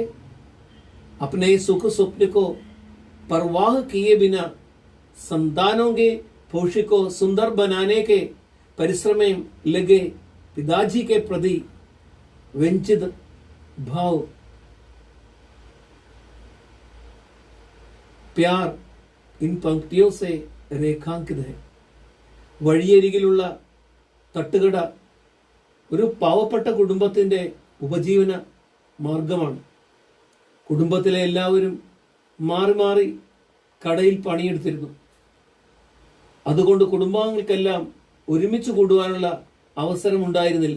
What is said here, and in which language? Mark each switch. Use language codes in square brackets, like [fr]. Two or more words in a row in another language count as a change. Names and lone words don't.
[hi] अपने सुख स्वप्न को परवाह किए बिना संतानों के भविष्य को सुंदर बनाने के परिश्रम में लगे पिताजी के प्रति वंचित भाव, प्यार इन पंक्तियों से रेखांकित है. [ml] വഴിയരികിലുള്ള തട്ടുകട ഒരു പാവപ്പെട്ട കുടുംബത്തിൻ്റെ ഉപജീവന മാർഗമാണ്. കുടുംബത്തിലെ എല്ലാവരും മാറി മാറി കടയിൽ പണിയെടുത്തിരുന്നു. അതുകൊണ്ട് കുടുംബാംഗങ്ങൾക്കെല്ലാം ഒരുമിച്ച് കൂടുവാനുള്ള അവസരമുണ്ടായിരുന്നില്ല.